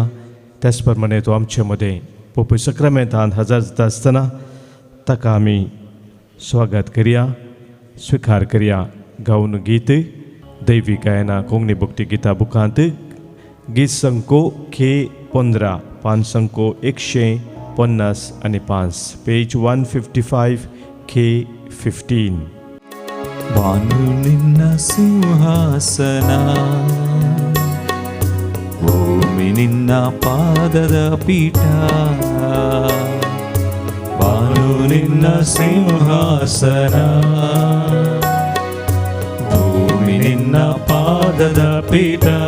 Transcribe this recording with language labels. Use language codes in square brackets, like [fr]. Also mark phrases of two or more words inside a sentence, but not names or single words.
[kok] त्याच प्रमाणे तो आमचे मदें पोप सक्रामेंतांत हजर जाता आसतना ताका आमी स्वागत करया, स्विकार करया. गावन गीत दैवी गायना कोंकणी भक्ती गितां बुकांत गीत संको K15 पान संको 155 पेज 155 K15. [kn] ಬಾನು ನಿನ್ನ ಸಿಂಹಾಸನ, ಭೂಮಿ ನಿನ್ನ ಪಾದದ ಪೀಠ. ಬಾನು ನಿನ್ನ ಸಿಂಹಾಸನ, ಭೂಮಿ ನಿನ್ನ ಪಾದದ ಪೀಠ.